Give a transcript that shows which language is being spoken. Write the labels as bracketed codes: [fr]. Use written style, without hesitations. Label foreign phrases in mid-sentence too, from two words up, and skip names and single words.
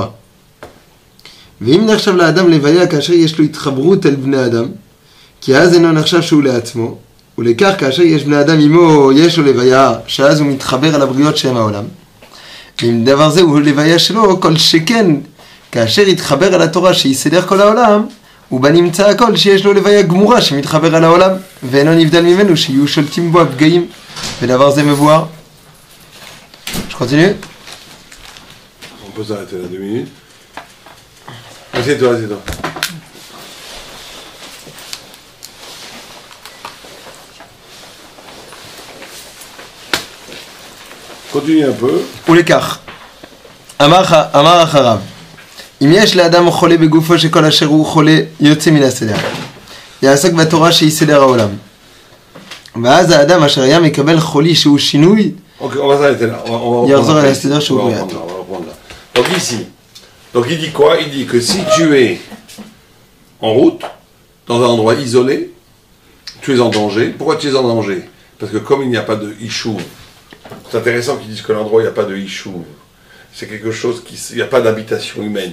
[he] ואם נחשב לאדם לוויה כאשר יש לו התחברות אל בני אדם, כי אז אינו נחשב שהוא לעצמו, ולכך כאשר יש בני אדם עמו, יש לו לוויה, שאז הוא מתחבר על הבריות שהם העולם. ואם דבר זה הוא לוויה שלו, כל שכן, כאשר יתחבר על התורה שיסדר כל העולם, הוא בנמצא הכל שיש לו לוויה גמורה שמתחבר על העולם, ואינו נבדל ממנו שיהיו שולטים בו הפגעים, ודבר זה מבואר. [fr] Je continue? On peut s'arrêter là 2 minutes. Assieds-toi, assieds-toi. Continue un peu. [he] ולכך, אמר אחריו, אם יש לאדם חולה בגופו שכל אשר הוא חולה יוצא מן הסדר, יעסק בתורה שהיא סדר העולם. ואז האדם אשר היה מקבל חולי שהוא שינוי, יחזור על הסדר שהוא בריאה. [fr] Donc ici, donc il dit quoi? Il dit que si tu es en route, dans un endroit isolé, tu es en danger. Pourquoi tu es en danger? Parce que comme il n'y a pas de Ishuv, c'est intéressant qu'ils disent que l'endroit où il n'y a pas de Ishuv, c'est quelque chose il n'y a pas d'habitation humaine.